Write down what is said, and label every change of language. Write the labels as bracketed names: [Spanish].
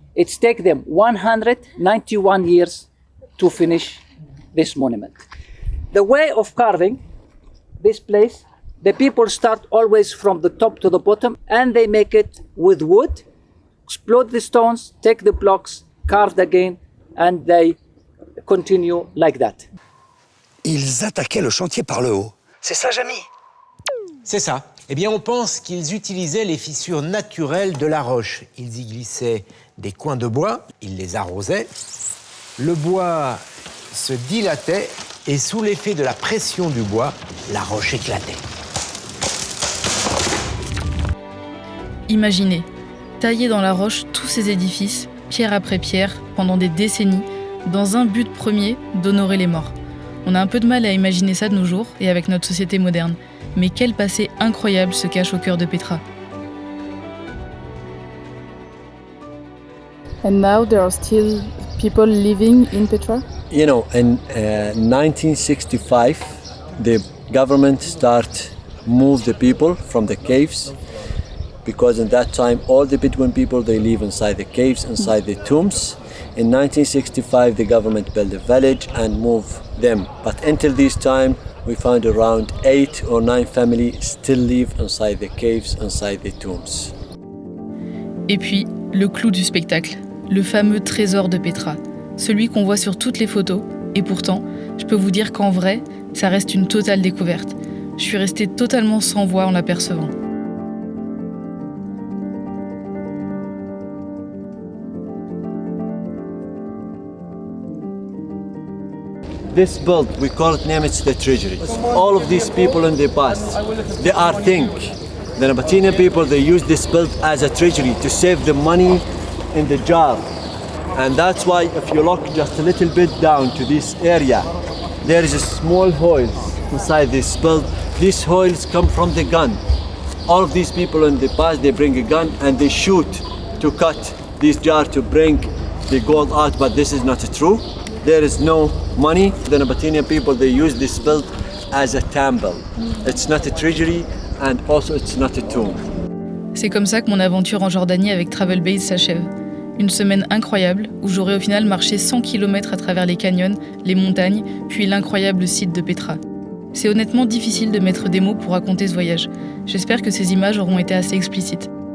[English] It's taken them 191 years to finish this monument. The way of carving this place, the people start always from the top to the bottom and they make it with wood, explode the stones, take the blocks, carved again, and they continue like that. [French] Ils attaquaient le chantier par le haut. C'est ça, Jamy? C'est ça. Eh bien, on pense qu'ils utilisaient les fissures naturelles de la roche. Ils y glissaient des coins de bois, ils les arrosaient. Le bois se dilatait et sous l'effet de la pression du bois, la roche éclatait. Imaginez, tailler dans la roche tous ces édifices, pierre après pierre, pendant des décennies, dans un but premier d'honorer les morts. On a un peu de mal à imaginer ça de nos jours et avec notre société moderne. Mais quel passé incroyable se cache au cœur de Petra. [English] And now there are still people living in Petra? You know, in 1965, the government moved the people from the caves because in that time all the Bedouin people, they live inside the caves, inside the tombs. In 1965, the government built a village and moved them. But until this time, we found around 8 or 9 families still live inside the caves, inside the tombs. [French] Et puis, le clou du spectacle, le fameux trésor de Petra, celui qu'on voit sur toutes les photos. Et pourtant, je peux vous dire qu'en vrai, ça reste une totale découverte. Je suis restée totalement sans voix en l'apercevant. [English] This build, we call it name, it's the treasury. All of these people in the past, they are think. The Nabatean people, they use this build as a treasury to save the money in the jar. And that's why if you look just a little bit down to this area, there is a small holes inside this build. These holes come from the gun. All of these people in the past, they bring a gun and they shoot to cut this jar to bring the gold out, but this is not true. There is no money. The Nabatean people, they use this build as a temple. It's not a treasury and also it's not a tomb. [French] C'est comme ça que mon aventure en Jordanie avec Travel Base s'achève. Une semaine incroyable où j'aurai au final marché 100 km à travers les canyons, les montagnes, puis l'incroyable site de Petra. C'est honnêtement difficile de mettre des mots pour raconter ce voyage. J'espère que ces images auront été assez explicites.